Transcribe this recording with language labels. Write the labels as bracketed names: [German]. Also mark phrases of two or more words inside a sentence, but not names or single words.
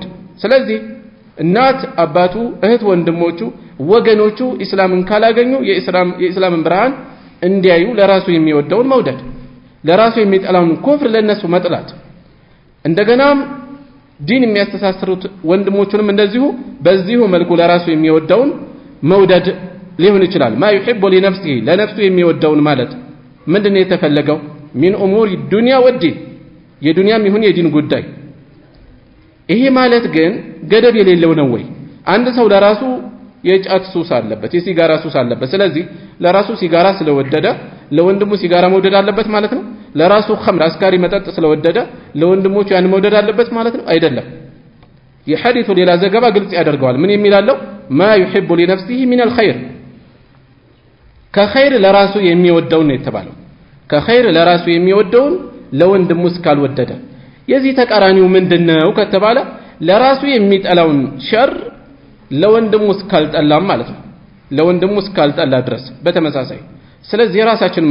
[Amharic] ስለዚህ እናት አባቱ፣ እህት ወንድሞቹ፣ ወገኖቹ ኢስላምን ካላገኙ የኢስላምን ብርሃን እንዲያዩ ለራሱ የሚወደውን መውደድ፣ ለራሱ የሚጠላውን ኩፍር ለነሱ መጥላት፣ እንደገናም ዲን የሚያስተሳስሩት ወንድሞቹንም እንደዚሁ በዚሁ መልኩ ለራሱ የሚወደውን መውደድ ሊሆን ይችላል። [Arabic] ما يحب لنفسه [Amharic] ለነፍሱ የሚወደውን ማለት ምንድነው የተፈለገው? [Arabic] من أمور دنيا ودين [Amharic] የዱንያም ይሁን የዲን ጉዳይ። ይሄ ማለት ግን ገደብ የሌለው ነው ወይ? አንድ ሰው ለራሱ የጫት ሱስ አለበት፣ የሲጋራ ሱስ አለበት። ስለዚህ ለራሱ ሲጋራ ስለወደደ ለወንድሙ ሲጋራ መውደድ አለበት ማለት ነው? ለራሱ ኸምር አስካሪ መጠጥ ስለወደደ ለወንድሞቹ ያን መውደድ አለበት ማለት ነው? አይደለም። የሐዲሱ ሌላ ዘገባ ግልጽ ያደርገዋል። ምን የሚላለው? [Arabic] ما يحب لنفسه من الخير [Amharic] ከኸይር ለራሱ የሚወደውን ነው የተባለው። ከኸይር ለራሱ የሚወደውን ለወንድሙ እስካልወደደ። የዚህ ተቃራኒው ምንድነው ከተባለ ለራሱ የሚጠላውን ሸር ለወንድሙ እስካልጠላም ማለት ነው። ለወንድሙ እስካልጠላ ድረስ በተመሳሳይ። ስለዚህ ራሳችንን